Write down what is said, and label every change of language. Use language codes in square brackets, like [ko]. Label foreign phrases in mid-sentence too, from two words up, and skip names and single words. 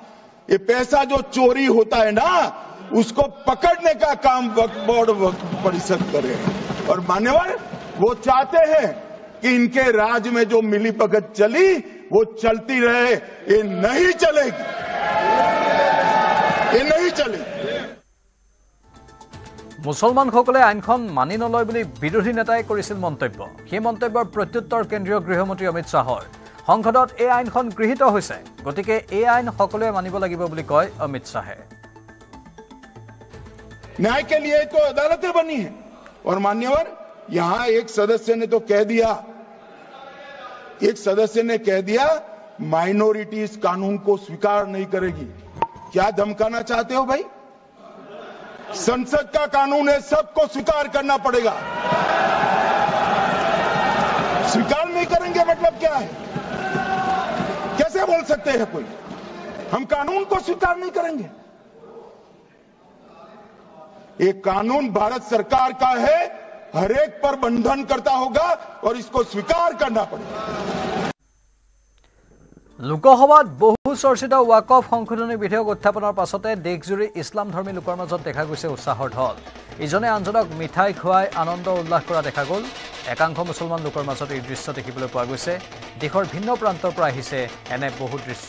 [hi] ये पैसा जो चोरी होता है ना, उसको पकड़ने का काम वक्फ बोर्ड, वक्फ परिषद करे। और मान्यवर, वो चाहते हैं कि इनके राज में जो मिली भगत चली वो चलती रहे। ये नहीं चलेगी, ये नहीं चलेगी। [as] मुसलमानসকলে আইনখন মানি নলয় বুলি বিৰোধী নেতাই কৰিছিল মন্তব্য। সেই মন্তব্যৰ প্ৰত্যুত্তৰ কেন্দ্ৰীয় গৃহমন্ত্ৰী অমিত শ্বাহৰ। সংসদত এই আইনখন গৃহীত হৈছে, গতিকে এই আইন সকলোৱে মানিব লাগিব বুলি কয় অমিত শ্বাহে। [hi] न्याय के लिए तो अदालतें बनी है। और मान्यवर, यहां एक सदस्य ने तो कह दिया, माइनॉरिटी इस कानून को स्वीकार नहीं करेगी। क्या धमकाना चाहते हो भाई? संसद का कानून है, सबको स्वीकार करना पड़ेगा। स्वीकार नहीं करेंगे मतलब क्या है? कैसे बोल सकते हैं कोई? हम कानून को स्वीकार नहीं करेंगे। ये कानून भारत सरकार का है, हर एक पर बंधन करता होगा और इसको स्वीकार करना पड़ेगा। [as] লোকসভাত বহু চৰ্চিত ৱাকফ সংশোধনী বিধেয়ক উত্থাপনৰ পাছতে দেশজুৰি ইছলাম ধৰ্মী লোকৰ মাজত দেখা গৈছে উৎসাহৰ ঢল। ইজনে আনজনক মিঠাই খুৱাই আনন্দ উল্লাস কৰা দেখা গ'ল। একাংশ মুছলমান লোকৰ মাজত এই দৃশ্য দেখিবলৈ পোৱা গৈছে। দেশৰ ভিন্ন প্ৰান্তৰ পৰা আহিছে এনে বহু দৃশ্য।